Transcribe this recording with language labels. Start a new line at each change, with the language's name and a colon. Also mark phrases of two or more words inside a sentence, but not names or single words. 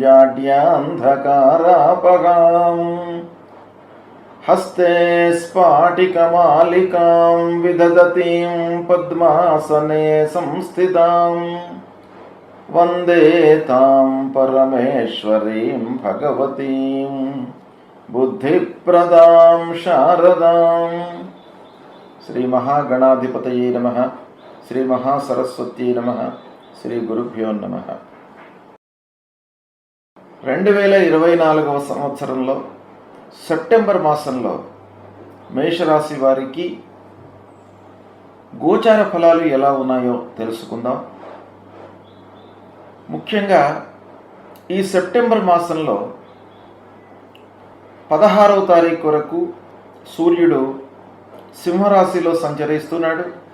Sanskrit: जाड्यान्धकारापगाम् हस्ते स्फाटिकमालिकां विदधतीं पद्मासने संस्थितां वन्दे तां परमेश्वरीं भगवतीं बुद्धिप्रदां शारदां। श्री महागणाधिपतये नमः। श्री महासरस्वत्यै नमः। श्री गुरुभ्यो नमः।
Telugu: 2024వ సంవత్సరంలో సెప్టెంబర్ మాసంలో మేషరాశి వారికి గోచార ఫలాలు ఎలా ఉన్నాయో తెలుసుకుందాం. ముఖ్యంగా ఈ సెప్టెంబర్ మాసంలో 16వ తారీఖు వరకు సూర్యుడు సింహరాశిలో సంచరిస్తున్నాడు.